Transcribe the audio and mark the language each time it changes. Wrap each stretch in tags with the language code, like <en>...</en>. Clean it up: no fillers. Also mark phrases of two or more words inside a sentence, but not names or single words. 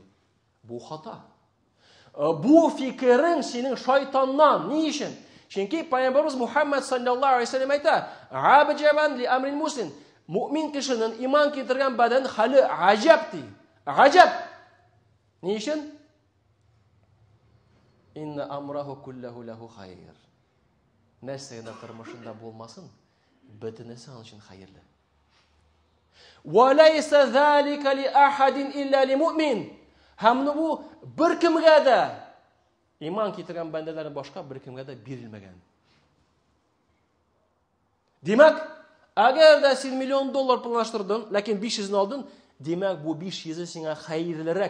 <tt>Бу хата. Бу фикерен синең шайтаннан. Ни өчен? Чөнки Пәйгамбәрбез Мухаммад</tt> <ar>صلى الله عليه وسلم</ar> <tt>әйтә:</tt> <ar>"عجبا لأمر المسلم".</ar> <tt>Мөмин кешенең иман китергән бәдән хәле аҗаб ди. Аҗаб. Ни өчен?</tt> <ar>إن أمره كله له خير.</ar> <tt>Нәрсә генә тормышында булмасын, бөтенесе аның өчен хәерле.</tt> <ar>وليس ذلك لأحد إلا للمؤمن.</ar> <tt>Һәм бу бер кемгә дә иман китергән бәндәләрнең башка бер кемгә дә бирелмәгән. Димәк, әгәр дә син $1 миллион планлаштырдың, ләкин 500-не алдың, димәк, бу 500 сиңа хәерлерәк.</tt>